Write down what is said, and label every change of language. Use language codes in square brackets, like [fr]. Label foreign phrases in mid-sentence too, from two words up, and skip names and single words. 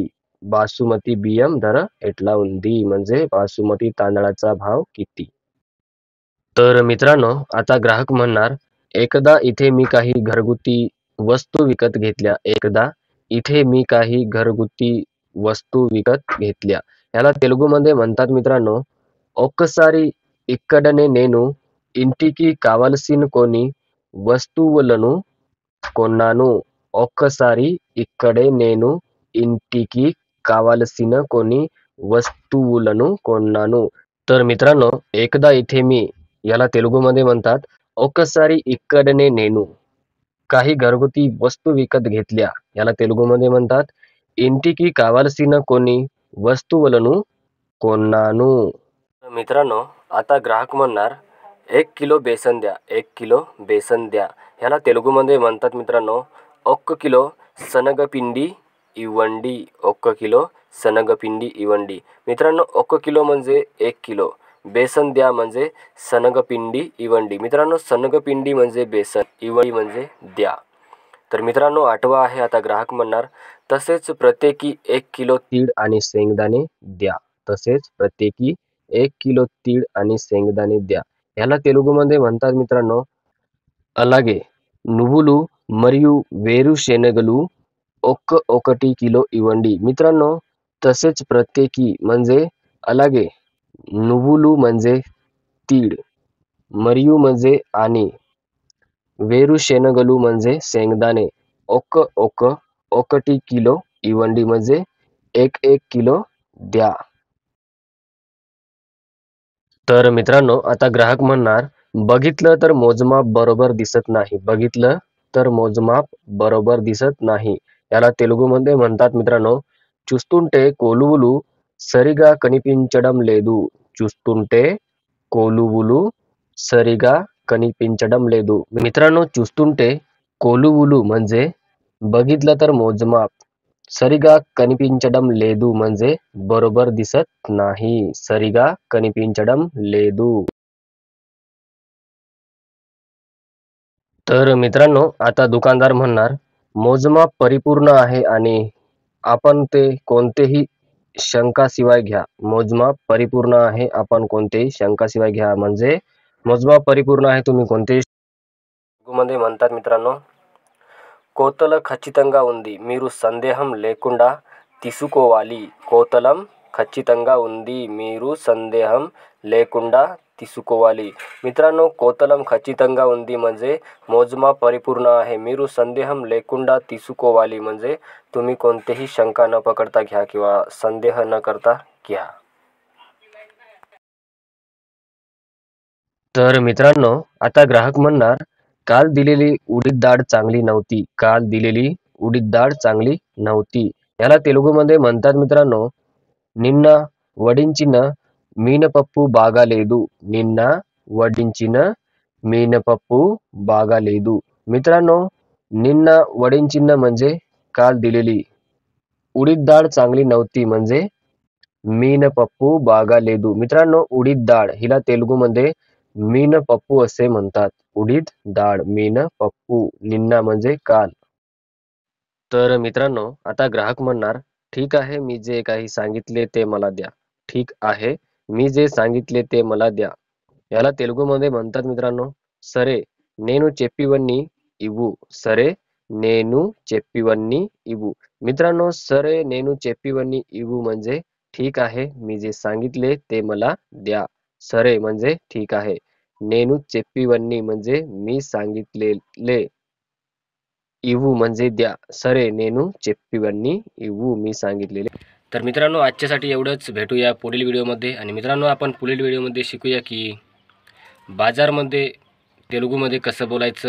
[te] బాసుమతి బియ్యం ధర ఎట్లా ఉంది [mr] म्हणजे बासुमती तांदळाचा भाव किती? तर मित्रांनो, आता ग्राहक म्हणणार, एकदा इथे मी काही घरगुती वस्तू विकत घेतल्या. एकदा इथे मी काही घरगुती वस्तू विकत घेतल्या. याला तेलुगूमध्ये म्हणतात मित्रांनो, [te] ఒక్కసారి ఇక్కడనే నేను ఇంటికి కావలసిన కొన్ని వస్తువులను కొన్నాను. ఒక్కసారి ఇక్కడే నేను ఇంటికి కావలసిన కొన్ని वस्तूలను కొన్నాను. [mr] तर मित्रांनो, एकदा इथे मी, याला तेलुगूमध्ये म्हणतात, [te] ఒక్కసారి ఇక్కడనే నేను [mr] काही घरगुती वस्तू विकत घेतल्या. याला तेलुगूमध्ये म्हणतात, [te] ఇంటికి కావలసిన కొన్ని वस्तूवలను కొన్నాను. [mr] मित्रांनो, आता ग्राहक म्हणणार, 1 किलो बेसन द्या. 1 किलो बेसन द्या. ह्याला तेलुगूमध्ये म्हणतात मित्रांनो, 1 किलो [te] శనగపిండి ఇవ్వండి. 1 किलो శనగపిండి ఇవ్వండి. [mr] मित्रांनो, 1 किलो म्हणजे 1 किलो, बेसन द्या म्हणजे [te] శనగపిండి ఇవ్వండి. [mr] मित्रांनो, శనగపిండి म्हणजे बेसन, इवंडी म्हणजे द्या. तर मित्रांनो, आठवा आहे आता ग्राहक म्हणणार, तसेच प्रत्येकी 1 किलो तीळ आणि शेंगदाणे द्या. तसेच प्रत्येकी 1 किलो तीळ आणि शेंगदाणे द्या. ह्याला तेलुगूमध्ये म्हणतात मित्रांनो, [te] అలాగే నువ్వులు మరియు వేరుశెనగలు ఒకటి కిలో ఇవ్వండి. [mr] मित्रांनो, तसेच प्रत्येकी म्हणजे అలాగే, నువ్వులు म्हणजे तीळ, మరియు म्हणजे आणि, వేరుశెనగలు म्हणजे शेंगदाणे, [te] ఒకటి కిలో ఇవ్వండి [mr] म्हणजे 1 किलो द्या. तर मित्रांनो, आता ग्राहक म्हणणार, बघितलं तर मोजमाप बरोबर दिसत नाही. बघितलं तर मोजमाप बरोबर दिसत नाही. याला तेलुगूमध्ये म्हणतात मित्रांनो, [te] చూస్తుంటే కొలువులు సరిగా కనిపించడం లేదు. చూస్తుంటే కొలువులు సరిగా కనిపించడం లేదు. [mr] मित्रांनो, [te] చూస్తుంటే కొలువులు [mr] म्हणजे बघितलं तर मोजमाप [te] సరిగా కనిపించడం లేదు [mr] म्हणजे बरोबर दिसत नाही. [te] సరిగా కనిపించడం లేదు. [mr] तर मित्रांनो आता दुकानदार म्हणणार मोजमाप परिपूर्ण आहे आणि आपण ते कोणतेही शंकाशिवाय घ्या. मोजमाप परिपूर्ण आहे आपण कोणतेही शंकाशिवाय घ्या म्हणजे मोजमाप परिपूर्ण आहे तुम्ही कोणतेही मध्ये म्हणतात मित्रांनो [te] కోతల ఖచ్చితంగా ఉంది మీరు సందేహం లేకుండా తీసుకోవాలి కోతలం ఖచ్చితంగా ఉంది మీరు సందేహం లేకుండా తీసుకోవాలి मित्रांनो कोतलम ఖచ్చితంగా ఉంది [mr] म्हणजे मोजमाप परिपूर्ण आहे [te] మీరు సందేహం లేకుండా తీసుకోవాలి [mr] म्हणजे तुम्ही कोणतेही शंका न पकडता घ्या किंवा संदेह न करता घ्या. तर मित्रांनो आता ग्राहक म्हणणार काल दिलेली उडीद डाळ चांगली नव्हती. काल दिलेली उडीद डाळ चांगली नव्हती. याला तेलुगूमध्ये म्हणतात मित्रांनो [te] నిన్న వడించిన మీనపప్పు బాగాలేదు. నిన్న వడించిన మీనపప్పు బాగాలేదు. [mr] मित्रांनो [te] నిన్న వడించిన [mr] म्हणजे काल दिलेली. उडीद डाळ चांगली नव्हती म्हणजे [te] మీనపప్పు బాగాలేదు. [mr] मित्रांनो उडीद डाळ हिला तेलुगूमध्ये मीनपप्पू असे म्हणतात. उडीद डाळ [te] మీనపప్పు నిన్న [mr] म्हणजे काल. तर मित्रांनो आता ग्राहक म्हणणार ठीक आहे मी जे काही सांगितले ते मला द्या. ठीक आहे मी जे सांगितले ते मला द्या. याला तेलुगूमध्ये म्हणतात मित्रांनो [te] సరే నేను చెప్పివన్నీ ఇవ్వు. సరే నేను చెప్పివన్నీ ఇవ్వు. [mr] मित्रांनो [te] సరే నేను చెప్పివన్నీ ఇవ్వు [mr] म्हणजे ठीक आहे मी जे सांगितले ते मला द्या. सरे म्हणजे ठीक आहे. [te] నేను చెప్పివన్నీ [mr] म्हणजे मी सांगितलेले. इवू म्हणजे द्या. [te] సరే నేను చెప్పివన్నీ ఇవ్వు [mr] मी सांगितलेले. तर मित्रांनो आजच्यासाठी एवढंच. भेटूया पुढील व्हिडिओमध्ये. आणि मित्रांनो आपण पुढील व्हिडिओमध्ये शिकूया की बाजारमध्ये तेलुगूमध्ये कसं बोलायचं.